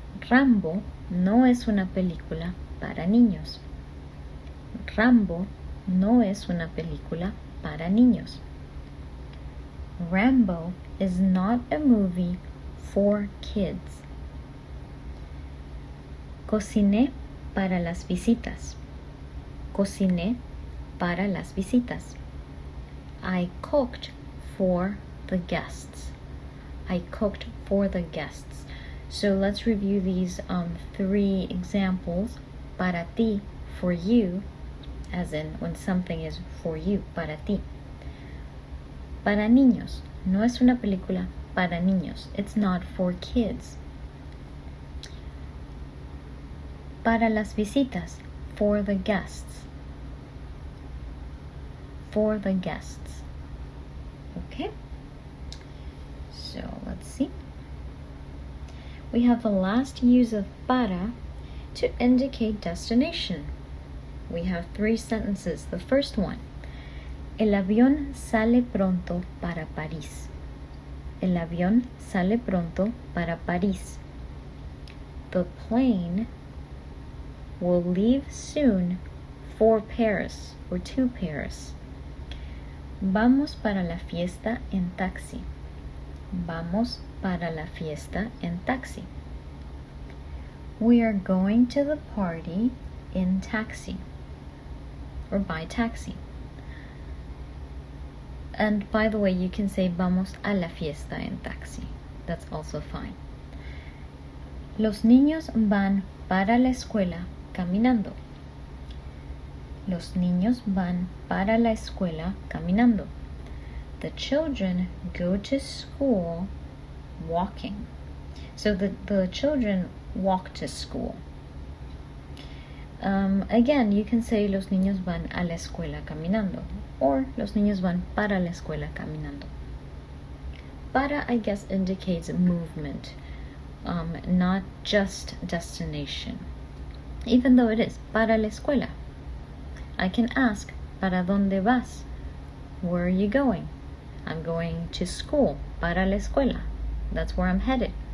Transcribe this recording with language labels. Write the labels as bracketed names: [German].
[Spanish] Rambo no es una película para niños. Rambo no es una película para niños. [English] Rambo is not a movie for kids. [Spanish] Cociné para las visitas. Cociné para las visitas. [English] I cooked for the guests. I cooked for the guests. So let's review these 3 examples. [Spanish] Para ti, [English] for you, as in when something is for you, [Spanish] para ti. Para niños, no es una película para niños. [English] It's not for kids. [Spanish] Para las visitas, [English] for the guests. For the guests. Okay? So let's see. we have the last use of para to indicate destination. We have 3 sentences. The first one, [Spanish] el avión sale pronto para París. El avión sale pronto para París. [English] The plane will leave soon for Paris or to Paris. [Spanish] Vamos para la fiesta en taxi. Vamos para la fiesta en taxi. [English] We are going to the party in taxi or by taxi. And by the way, you can say [Spanish] vamos a la fiesta en taxi. [English] That's also fine. [Spanish] Los niños van para la escuela caminando. Los niños van para la escuela caminando. [English] The children go to school walking. So the children walk to school. Again, you can say [Spanish] los niños van a la escuela caminando, [English] or [Spanish] los niños van para la escuela caminando. [English] Para, I guess, indicates movement, not just destination, even though it is [Spanish] para la escuela. [English] I can ask, [Spanish] ¿para dónde vas? [English] Where are you going? I'm going to school, [Spanish] para la escuela. [English] That's where I'm headed.